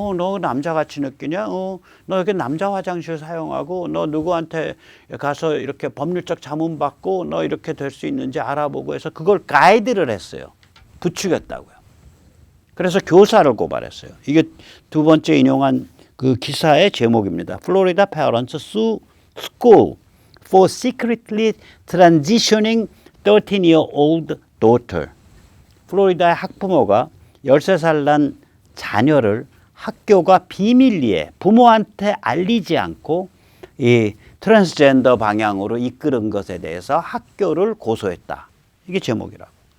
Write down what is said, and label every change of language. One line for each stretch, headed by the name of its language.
Korean: 너 남자같이 느끼냐? 너 이렇게 남자 화장실 사용하고 너 누구한테 가서 이렇게 법률적 자문 받고 너 이렇게 될 수 있는지 알아보고 해서 그걸 가이드를 했어요. 부추겼다고요. 그래서 교사를 고발했어요. 이게 두 번째 인용한 그 기사의 제목입니다.
English: Florida parents sue school for secretly transitioning 13-year-old daughter.
Korean: 플로리다의 학부모가 13살 난 자녀를 학교가 비밀리에 부모한테 알리지 않고 이 트랜스젠더 방향으로 이끄는 것에 대해서 학교를 고소했다. 이게 제목이라고.